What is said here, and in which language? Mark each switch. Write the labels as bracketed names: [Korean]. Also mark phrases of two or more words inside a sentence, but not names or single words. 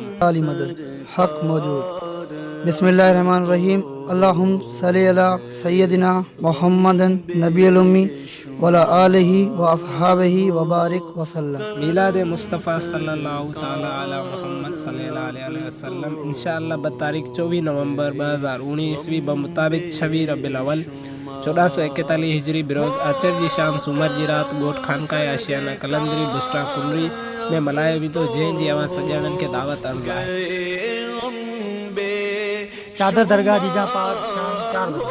[Sindhi] आली मदद हक मौजूद। [Arabic] بسم الله الرحمن الرحيم. اللهم صل على سيدنا محمد النبي الأمي وعلى آله وأصحابه وبارك وسلم. [Sindhi] मिलाद मुस्तफ़ा [Arabic] صلى الله تعالى على محمد صلى الله عليه وسلم [Sindhi] इंशाअल्लाह बतारीख 24 नवंबर 2019 ईस्वी बमुताबिक 26 रबीउल अव्वल 1441 हिजरी बिरोज आचर जी शाम सूमर जी रात गोठ खानकाए आशियाना कलंदरी बुस्टा कुमरी में मल्हायो वेंदो, जंहिं जी अवां सॼणनि खे दावत अर्ज़ आहे। चादर दरगाह जीजा पाठ शाम 4 बजे।